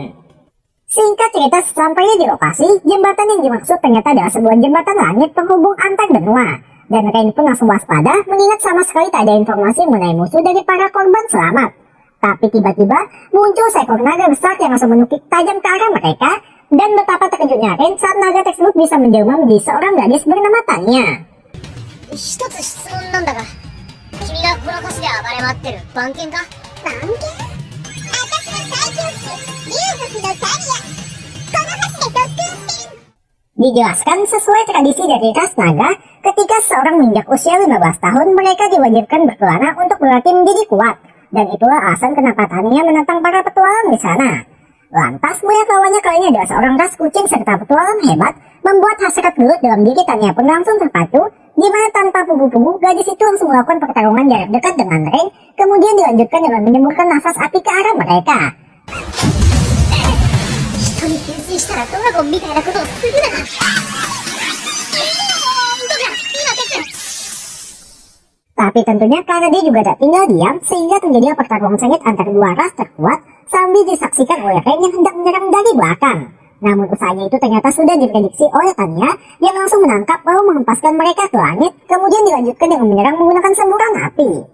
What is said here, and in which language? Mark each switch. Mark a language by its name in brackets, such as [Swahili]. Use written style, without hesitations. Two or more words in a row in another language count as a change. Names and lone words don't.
[Indonesian] Singkat cerita, sesampainya di lokasi, jembatan yang dimaksud ternyata adalah sebuah jembatan langit penghubung antar benua. Dan Rain pun langsung waspada, mengingat sama sekali tak ada informasi mengenai musuh dari para korban selamat. Tapi tiba-tiba, muncul seekor naga besar yang langsung menukik tajam ke arah mereka, dan betapa terkejutnya Rain saat naga tersebut bisa menjelma menjadi seorang gadis bernama Tanya. [Japanese] 一つ質問なんだが、君がこの橋で暴れ回ってる番犬か？番犬？私の最強種、竜族のタリア。この橋で特訓してる。 [Indonesian] Dijelaskan sesuai tradisi dari ras naga, ketika seorang menginjak usia 15 tahun, mereka diwajibkan berkelana untuk berlatih menjadi kuat. Dan itulah alasan kenapa Tanya menantang para petualang di sana. Lantas, melihat lawannya kali ini adalah seorang ras kucing serta petualang hebat, membuat hasrat gelut dalam diri Tanya pun langsung terpacu, di mana tanpa pugu-pugu, gadis itu langsung melakukan pertarungan jarak dekat dengan Rain, kemudian dilanjutkan dengan menyemburkan nafas api ke arah mereka. [Japanese] 人に変身したらドラゴンみたいなことをするな。 [Indonesian] Tapi tentunya karena dia juga tak tinggal diam, sehingga terjadi pertarungan sengit antara dua ras terkuat sambil disaksikan oleh Ren yang hendak menyerang dari belakang. Namun usahanya itu ternyata sudah diprediksi oleh Tanya yang langsung menangkap lalu menghempaskan mereka ke langit, kemudian dilanjutkan dengan menyerang menggunakan semburan api.